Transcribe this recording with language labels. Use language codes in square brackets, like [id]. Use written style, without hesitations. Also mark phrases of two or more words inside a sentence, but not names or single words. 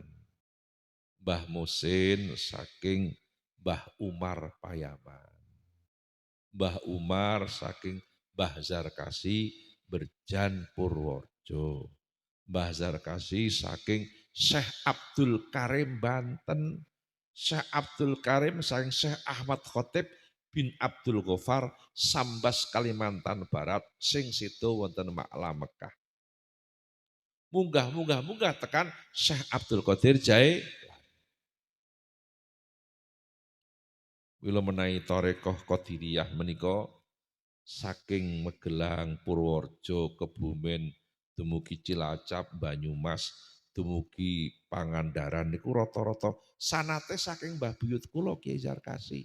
[jv] Mbah Muhsin saking Mbah Umar Payaman. Mbah Umar saking Mbah Zarkasi Berjan Purworejo. Mbah Zarkasi saking Syekh Abdul Karim Banten. Syekh Abdul Karim saking Syekh Ahmad Khotib bin Abdul Ghaffar Sambas Kalimantan Barat sing situ wonten Makla Mekah. Munggah tekan Syekh Abdul Qadir Jae. Wila menawi Torekoh Qadiriyah menika saking Magelang, Purworejo, Kebumen, dumugi Cilacap, Banyumas, dumugi Pangandaran niku rata-rata sanate saking Mbah Buyut kula Kyai Zarkasi.